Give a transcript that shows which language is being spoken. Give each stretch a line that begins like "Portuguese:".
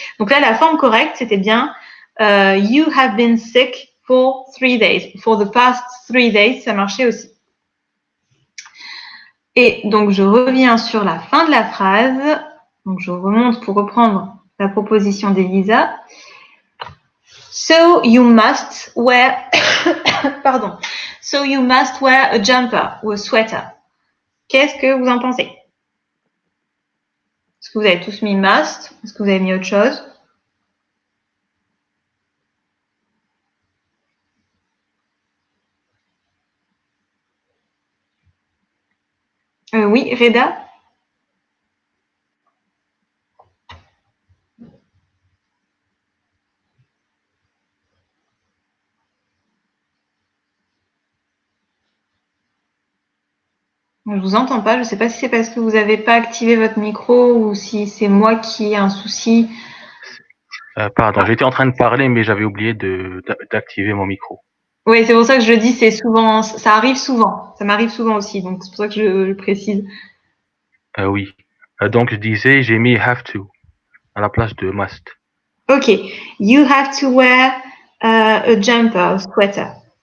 French: Donc là, la forme correcte, c'était bien
English: you have been sick for 3 days. For the past 3 days,
French: ça marchait aussi. Et donc, je reviens sur la fin de la phrase. Donc, je remonte pour reprendre la proposition d'Elisa.
English: So you must wear, pardon. So you must wear a jumper ou a sweater.
French: Qu'est-ce que vous en pensez? Est-ce que vous avez tous mis must? Est-ce que vous avez mis autre chose? Oui, Reda? Je vous entends pas. Je ne sais pas si c'est parce que vous n'avez pas activé votre micro ou si c'est moi qui ai un souci. Pardon, j'étais en train de parler, mais j'avais oublié d'activer mon micro. Oui, c'est pour ça que je dis, c'est souvent, ça arrive souvent. Ça m'arrive souvent aussi, donc c'est pour ça que je précise. Oui. Donc je disais, j'ai mis have to à la place de must. Ok.
English: You have to wear a jumper, a sweater.